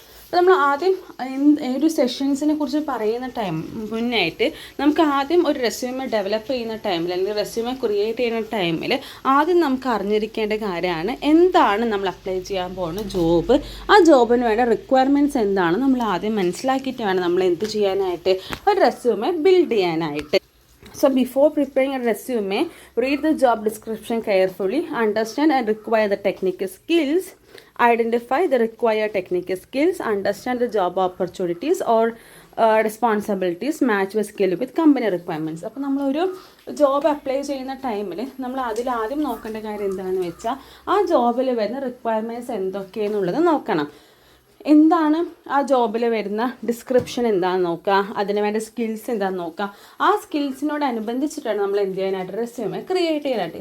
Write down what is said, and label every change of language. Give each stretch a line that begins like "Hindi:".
Malayalam: അപ്പോൾ നമ്മൾ ആദ്യം ഒരു സെഷൻസിനെ കുറിച്ച് പറയുന്ന മുന്നായിട്ട് നമുക്ക് ആദ്യം ഒരു റെസ്യൂമെ ഡെവലപ്പ് ചെയ്യുന്ന ടൈമിൽ അല്ലെങ്കിൽ റെസ്യൂമെ ക്രിയേറ്റ് ചെയ്യുന്ന ടൈമിൽ ആദ്യം നമുക്ക് അറിഞ്ഞിരിക്കേണ്ട കാര്യമാണ് എന്താണ് നമ്മൾ അപ്ലൈ ചെയ്യാൻ പോകുന്ന ജോബ്. ആ ജോബിന് വേണ്ട റിക്വയർമെൻറ്റ്സ് എന്താണ് നമ്മൾ ആദ്യം മനസ്സിലാക്കിയിട്ട് വേണം നമ്മൾ എന്ത് ചെയ്യാനായിട്ട് ഒരു റെസ്യൂമെ ബിൽഡ് ചെയ്യാനായിട്ട്.
English: So before preparing a resume, read the job description carefully, understand and require the technical skills, identify the required technical skills, understand the job opportunities or responsibilities match with skill with company requirements.
Malayalam: അപ്പോൾ നമ്മളൊരു job apply ചെയ്യുന്ന ടൈമിൽ നമ്മൾ അതിലാദ്യം നോക്കേണ്ട കാര്യം എന്താണെന്ന് വെച്ചാൽ ആ ജോബിൽ വരുന്ന റിക്വയർമെൻറ്റ്സ് എന്തൊക്കെയെന്നുള്ളത് നോക്കണം. എന്താണ് ആ ജോബിൽ വരുന്ന ഡിസ്ക്രിപ്ഷൻ എന്താണെന്ന് നോക്കുക, അതിന് വേണ്ട സ്കിൽസ് എന്താണെന്ന് നോക്കുക. ആ സ്കിൽസിനോടനുബന്ധിച്ചിട്ടാണ് നമ്മൾ എന്ത് ചെയ്യാനായിട്ട് റെസ്യൂമെ ക്രിയേറ്റ് ചെയ്യാനായിട്ട്.